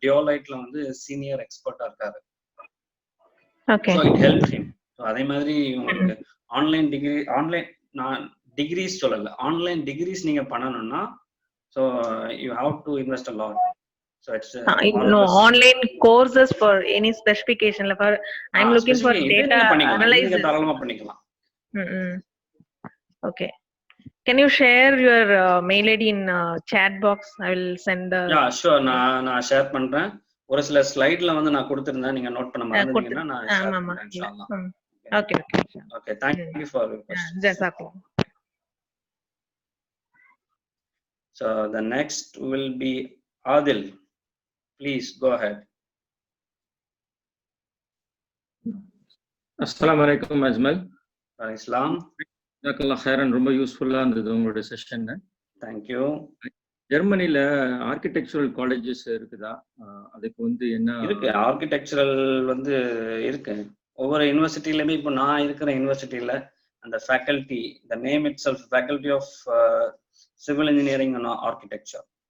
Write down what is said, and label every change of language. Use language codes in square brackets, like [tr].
[ta] டியோலைட்ல வந்து சீனியர் எக்ஸ்பர்ட்டா இருக்காரு. So [en] It help him. [ta] So அதே மாதிரி உங்களுக்கு ஆன்லைன் டிகிரி, நான் டிகிரிஸ் சொல்லல, ஆன்லைன் டிகிரிஸ் நீங்க பண்ணணும்னா so [en] You have to invest a lot. So it's no online courses for any specification. For I'm looking for data analysis. [ta] தாராளமா பண்ணிக்கலாம். [en] Okay, can you share your mail id in chat box? I will send the yeah sure. [ta] நான் share பண்றேன். ஒரு சில ஸ்லைட்ல வந்து நான் கொடுத்திருந்தேன், நீங்க note பண்ண மறந்துட்டீங்கன்னா நான் ஷேர் பண்றேன் இன்ஷாஅல்லாஹ். [en] Okay thank you for your question. [ar] Jazakallah. [en] So the next will be Adil. Please go ahead. [ar] அஸ்ஸலாமு அலைக்கும் அஜ்மல். Islam. ஜஸாக்கல்லாஹ் ஹைரன். [ta] ரொம்ப யூஸ்ஃபுல்லா இருந்தது உங்களுடைய session. [en] Thank you. [ta] ஜெர்மனில architectural colleges இருக்குதா? அதுக்கு வந்து என்ன இருக்கு? ஆர்கிடெக்சரல் வந்து இருக்கு. ஒவ்வொரு யூனிவர்சிட்டியிலுமே இப்போ நான் இருக்கிற யூனிவர்சிட்டியில அந்த faculty, [en] the name itself, faculty of civil engineering and architecture.